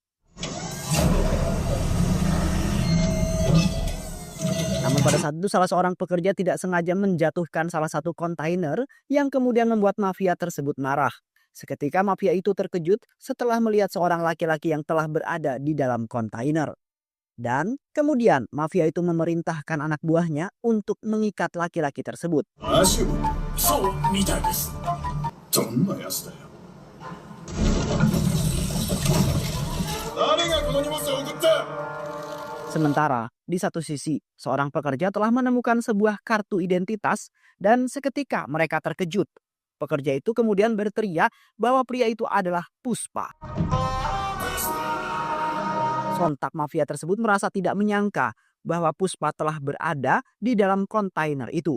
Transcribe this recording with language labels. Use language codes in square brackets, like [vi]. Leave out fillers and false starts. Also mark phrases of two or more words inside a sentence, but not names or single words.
[id] Namun pada saat itu salah seorang pekerja tidak sengaja menjatuhkan salah satu kontainer yang kemudian membuat mafia tersebut marah. Seketika mafia itu terkejut setelah melihat seorang laki-laki yang telah berada di dalam kontainer. Dan kemudian mafia itu memerintahkan anak buahnya untuk mengikat laki-laki tersebut. [ja] そうみたいです。どんなやつだよ。誰がこの荷物を送った。 [id] Sementara di satu sisi, seorang pekerja telah menemukan sebuah kartu identitas dan seketika mereka terkejut. Pekerja itu kemudian berteriak bahwa pria itu adalah Puspa. Sontak mafia tersebut merasa tidak menyangka bahwa Puspa telah berada di dalam kontainer itu.